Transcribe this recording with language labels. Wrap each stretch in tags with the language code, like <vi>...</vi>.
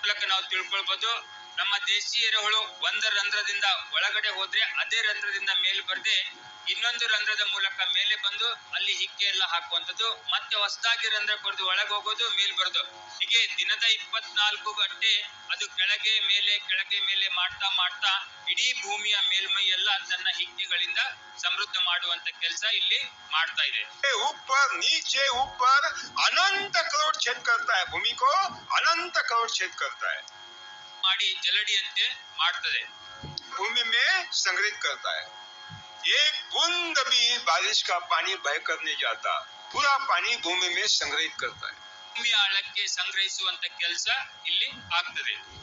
<kn>ನಾವು ತಿಳ್ಕೊಳ್ಬಹುದು, ನಮ್ಮ ದೇಶಿ ಎರೆಹುಳು ಒಂದು ರಂಧ್ರದಿಂದ ಒಳಗಡೆ ಹೋದ್ರೆ ಅದೇ ರಂಧ್ರದಿಂದ ಮೇಲೆ ಬರದೆ ಇನ್ನೊಂದು ರಂಧ್ರದ ಮೂಲಕ ಮೇಲೆ ಬಂದು ಅಲ್ಲಿ ಹಿಕ್ಕೆ ಎಲ್ಲ ಹಾಕುವಂಥದ್ದು, ಮತ್ತೆ ಹೊಸದಾಗಿ ರಂಧ್ರ ಕೊರೆದು ಒಳಗೆ ಹೋಗೋದು, ಮೇಲ್ ಬರೋದು, ಹೀಗೆ ದಿನದ 24 ಗಂಟೆ ಅದು ಕೆಳಗೆ ಮೇಲೆ ಮಾಡ್ತಾ ಮಾಡ್ತಾ ಇಡೀ ಭೂಮಿಯ ಮೇಲ್ಮೈ ಎಲ್ಲ ತನ್ನ ಹಿಕ್ಕೆಗಳಿಂದ ಸಮೃದ್ಧ ಮಾಡುವಂತ ಕೆಲಸ ಇಲ್ಲಿ ಮಾಡ್ತಾ ಇದೆ।</kn> <hi>ऊपर नीचे ऊपर अनंत करोड़ छेद करता है, भूमि को अनंत करोड़ छेद करता है,</hi> <kn>ಮಾಡಿ ಜಲಡಿಯಂತೆ ಮಾಡ್ತದೆ,</kn> <hi>भूमि में संग्रहित करता है। एक बूंद भी बारिश का पानी बह कर नहीं जाता, पूरा पानी भूमि में संग्रहित करता है।</hi> <kn>ಭೂಮಿ ಆಳಕ್ಕೆ ಸಂಗ್ರಹಿಸುವಂತ ಕೆಲಸ ಇಲ್ಲಿ ಆಗ್ತದೆ।</kn>